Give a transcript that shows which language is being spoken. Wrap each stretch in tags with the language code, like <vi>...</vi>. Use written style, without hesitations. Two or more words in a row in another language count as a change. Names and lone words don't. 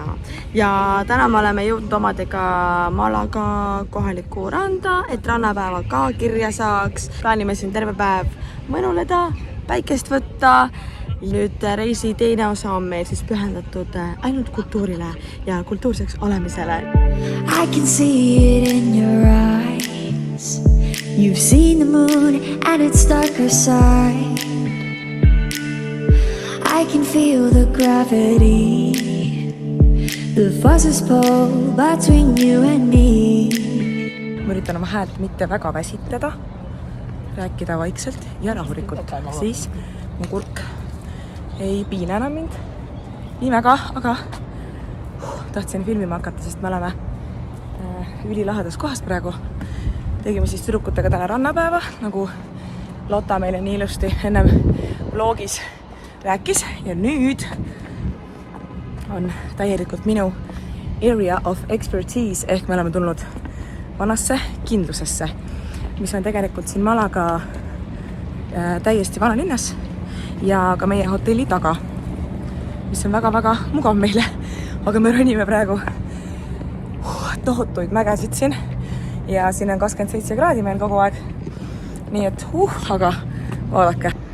<et>Ja täna me oleme jõudnud omadega Malaga kohalikku randa, et rannapäeva ka kirja saaks. Plaanime siin terve päev mõnuleda, päikest võtta. Nüüd reisi teine osa on meil siis pühendatud ainult kultuurile ja kultuurseks olemisele.</et> <en>I can see it in your eyes. You've seen the moon and its darker side. I can feel the gravity. The forces pull between you and me.</en> <et>Ma üritan oma häält mitte väga väsitleda, rääkida vaikselt ja rahulikult. Siis mu kurk ei piina enam mind nii väga, aga tahtsin filmima hakata, sest me oleme ülilahedas kohas praegu. Tegime siis tüdrukutega täna rannapäeva, nagu Lotta meile nii ilusti ennem vlogis rääkis. Ja nüüd on täielikult minu</et> <en>area of expertise,</en> <et>ehk me oleme tulnud vanasse kindlusesse, mis on tegelikult siin Malaga täiesti vanalinnas ja ka meie hotelli taga, mis on väga-väga mugav meile, aga me ronime praegu tohutuid mägesid siin ja siin on 27 kraadi meil kogu aeg, nii et aga vaadake.</et>